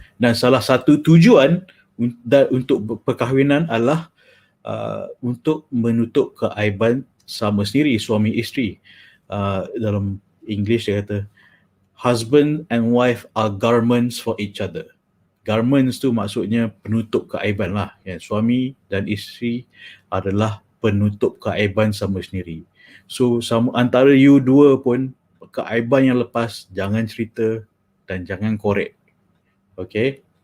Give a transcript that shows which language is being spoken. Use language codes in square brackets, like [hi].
[ms] Dan salah satu tujuan untuk perkahwinan adalah untuk menutup keaiban sama sendiri, suami isteri. Dalam English dia kata, [en] husband and wife are garments for each other. [ms] Garments tu maksudnya penutup keaiban lah. Ya, suami dan isteri adalah penutup keaiban sama sendiri. So antara you dua pun, keaiban yang lepas jangan cerita dan jangan korek. Okay?